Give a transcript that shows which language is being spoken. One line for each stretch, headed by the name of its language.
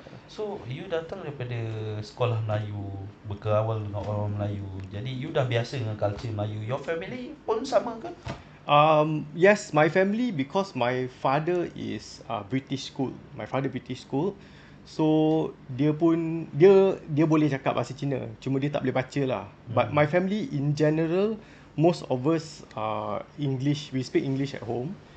Malay: So you datang daripada sekolah Melayu, berawal dengan orang Melayu. Jadi you dah biasa dengan culture Melayu. Your family pun sama ke?
English: Yes, my family, because my father is British school. My father British school.
Malay: So dia pun dia boleh cakap bahasa Cina, cuma dia tak boleh baca lah.
English: But my family in general, most of us English, we speak English at home.